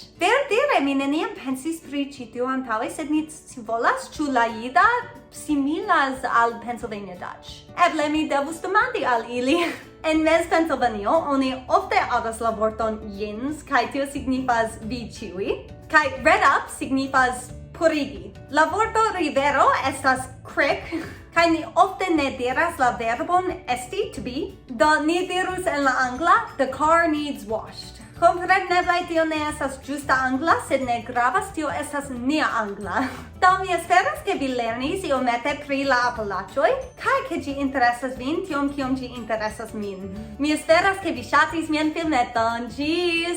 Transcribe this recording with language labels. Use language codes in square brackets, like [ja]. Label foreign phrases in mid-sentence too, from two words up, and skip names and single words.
[eo] Verdire mi neniam pensis pri ĉi tio antaŭe, sed mi scivolas ĉu la jida similas al Pennsylvania Dutch. Eble mi devus demandi al ili. En Mez Pennsylvanio oni ofte agas la vorton jens, kaj tio signifas vi ĉiuj, kaj [en] red up [eo] signifas purigi. La vorto rivero estas creek, kaj ni ofte ne diras la verbon esti, [en] to be, [eo] do ni dirus en la angla, [en] the car needs washed. [eo] Kompreneble tio ne estas ĝusta angla, sed ne gravas, tio estas nia angla. Do mi esperas ke vi lernis iomete pri la Apalaĉoj, kaj ke ĝi interesas vin tiom kiom ĝi interesas min. Mi esperas ke vi ŝatis mian filmeton.